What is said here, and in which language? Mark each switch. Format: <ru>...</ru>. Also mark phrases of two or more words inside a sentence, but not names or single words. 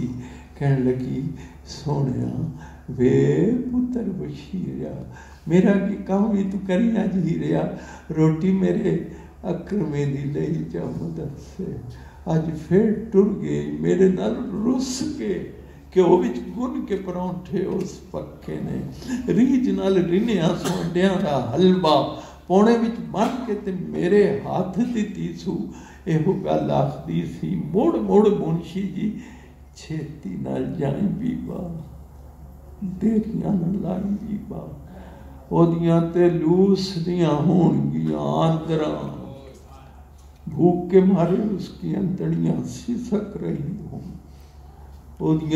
<pa>ਕਹਿਣ ਲੱਗੀ ਸੋਨੀਆ ਵੇ ਪੁੱਤਰ ਬਸ਼ੀਰਿਆ, ਮੇਰਾ ਕੀ ਕਾਮ ਭੀ ਤੂ ਕਰਿਆ ਜੀ ਰਿਆ, ਰੋਟੀ ਮੇਰੇ ਅਕਰਮੇ ਦੀ ਲਈ ਜਾ ਮਦਰਸੇ। ਅੱਜ ਫਿਰ ਟੁਰ ਗਈ ਮੇਰੇ ਨਾਲ ਰੁੱਸ ਕੇ, ਘਿਓ ਵਿਚ ਗੁੰਨ੍ਹ ਕੇ ਪਰੌਂਠੇ ਉਸ ਪੱਕੇ ਨੇ, ਰੀਝ ਨਾਲ ਰਿੰਨ੍ਹਿਆ ਸੋਂਡੀਆਂ ਦਾ ਹਲਵਾ ਪੌਣੇ ਵਿੱਚ ਬੰਨ ਕੇ ਤੇ ਮੇਰੇ ਹੱਥ ਦਿੱਤੀ ਸੂ। ਇਹੋ ਗੱਲ ਆਖਦੀ ਸੀ, ਮੁੜ ਮੁੜ ਮੁਨਸ਼ੀ ਜੀ ਛੇਤੀ ਨਾਲ ਜਾਈ ਬੀਬਾ, ਦੇਰੀਆਂ ਨਾ ਲਾਈ ਬੀਬਾ, ਉਹਦੀਆਂ ਤੇ ਲੂਸ ਦੀਆਂ ਹੋਣਗੀਆਂ ਆਂਦਰਾਂ,</pa> <hi>भूख के मारे उसकी अंतड़ियां सिसक रही हों।</hi>